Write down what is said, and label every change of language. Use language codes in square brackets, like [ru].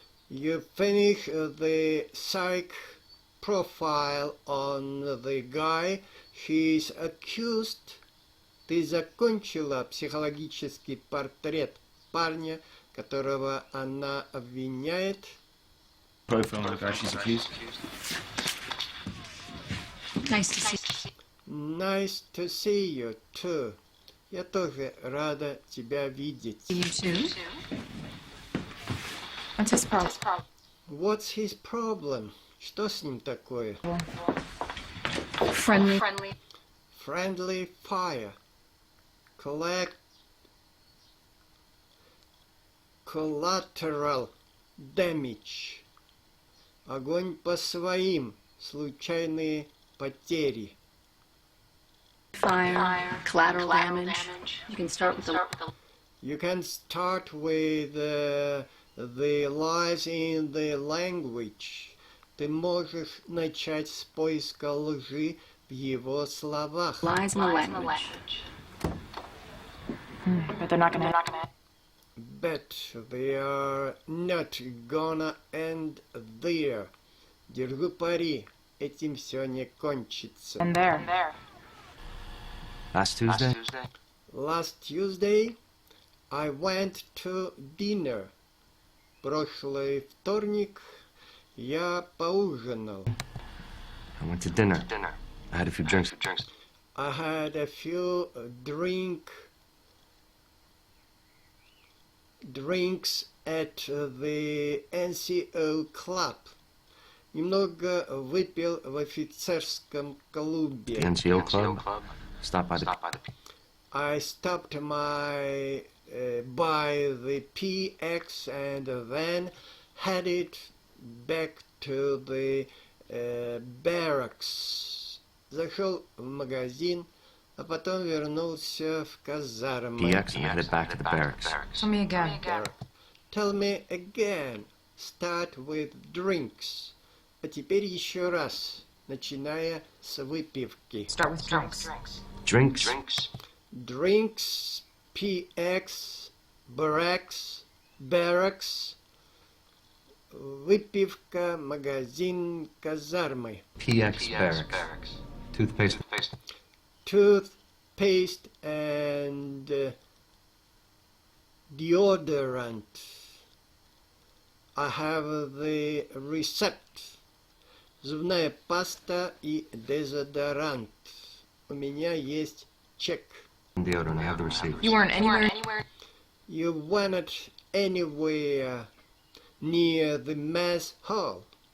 [en] You finish the psych profile on the guy. He is accused. [ru] Ты закончила психологический портрет парня, которого она обвиняет. [en] Profile of the guy she's accused. Nice to see you too. [ru] Я тоже рада тебя видеть. [en] You too? What's his problem? What's his problem? [ru] Что с ним такое? [en] Friendly fire. Collateral damage. [ru] Огонь по своим. Случайные потери. [en] Fire, collateral damage. You can start with the... You can start with the lies in the language. [ru] Ты можешь начать с поиска лжи в его словах. [en] Lies in the language. But they're not gonna... But they are not gonna end there. [ru] Держу пари, этим все не кончится. [en] And there. Last Tuesday, I went to dinner. [ru] Прошлый вторник я поужинал. [en] I went to dinner. I had a few drinks. I had a few drinks at the NCO club. [ru] Немного выпил в офицерском клубе. [en] The NCO club? Stop by the... I stopped by the PX and then headed back to the barracks. [ru] Зашел в магазин, а потом вернулся в казармы. [en] PX and headed back to the barracks. Tell me again. Tell me again. Start with drinks. [ru] А теперь еще раз, начиная с выпивки. [en] Start with drinks. Drinks, PX, barracks, [ru] выпивка, магазин, казармы. [en] PX barracks. Toothpaste and deodorant. I have the receipt. [ru] Зубная паста и дезодорант. У меня есть чек. [en] Deodorant, I have the receipt. You weren't anywhere? You weren't anywhere near the mess hall.